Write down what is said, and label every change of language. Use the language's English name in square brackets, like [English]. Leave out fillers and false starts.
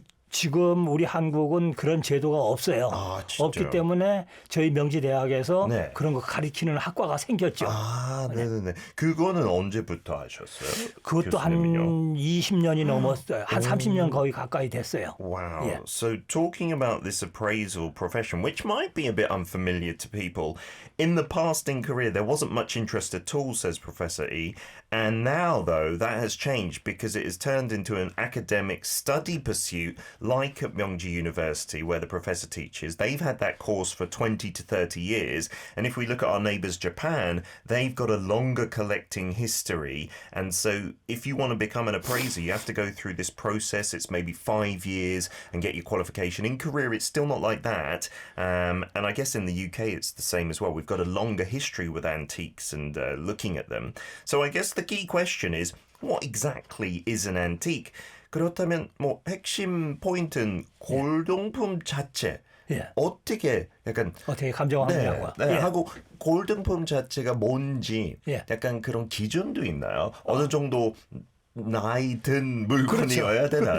[Korean] 지금 우리 한국은 그런 제도가 없어요. 아, 진짜요? 없기 때문에 저희 명지대학에서 네. 그런 거 가르치는 학과가 생겼죠. 아, 네네네. 그거는 언제부터 하셨어요? 그것도 한 교수님은요? 20년이 넘었어요. 한 30년 거의 가까이 됐어요. [English] Wow. Yeah. So talking about this appraisal profession, which might be a bit unfamiliar to people, in the past in Korea there wasn't much interest at all, says Professor E. And now, though, that has changed because it has turned into an academic study pursuit like at Myeongji University, where the professor teaches. They've had that course for 20 to 30 years. And if we look at our neighbours, Japan, they've got a longer collecting history. And so if you want to become an appraiser, you have to go through this process. It's maybe 5 years and get your qualification. In Korea, it's still not like that. And I guess in the UK, it's the same as well. We've got a longer history with antiques and looking at them. So I guess the key question is, what exactly is an antique? [Korean] 그렇다면 뭐 핵심 포인트는 골동품 자체 예. 어떻게 약간 어떻게 감정하느냐고. 네, 예. 하고 골동품 자체가 뭔지 예. 약간 그런 기준도 있나요? 어느 정도 나이 든 물건이어야 되나요?